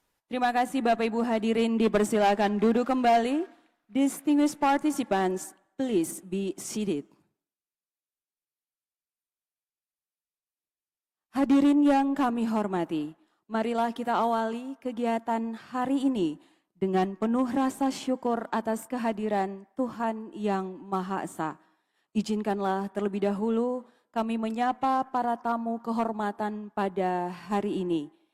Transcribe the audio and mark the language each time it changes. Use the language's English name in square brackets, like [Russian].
[Indonesian] Terima kasih Bapak Ibu hadirin, dipersilakan duduk kembali. [English] Distinguished participants, please be seated. [Indonesian] Hadirin yang kami hormati, Marilah kita awali kegiatan hari ini dengan penuh rasa syukur atas kehadiran Tuhan yang Maha Esa. Izinkanlah terlebih dahulu kami menyapa para tamu kehormatan pada hari ini.